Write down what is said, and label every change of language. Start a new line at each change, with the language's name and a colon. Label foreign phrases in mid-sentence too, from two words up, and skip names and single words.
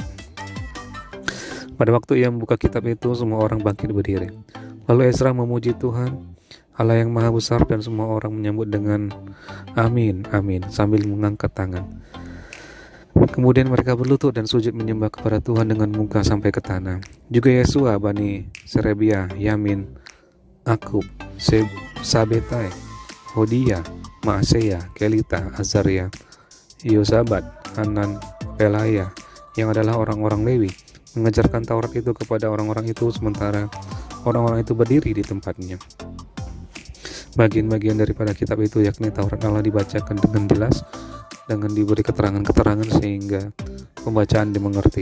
Indonesian: Pada waktu ia membuka kitab itu, semua orang bangkit berdiri. Lalu Ezra memuji Tuhan, Allah yang Maha Besar, dan semua orang menyambut dengan amin, amin, sambil mengangkat tangan. Kemudian mereka berlutut dan sujud menyembah kepada Tuhan dengan muka sampai ke tanah. Juga Yesua, Bani Serebia, Yamin, Akub, Sabetai, Hodia, Maaseya, Kelita, Azaria, Yosabat, Hanan, Pelaya, yang adalah orang-orang Lewi, mengajarkan Taurat itu kepada orang-orang itu, sementara orang-orang itu berdiri di tempatnya. Bagian-bagian daripada kitab itu, yakni Taurat Allah, dibacakan dengan jelas dengan diberi keterangan-keterangan sehingga pembacaan dimengerti.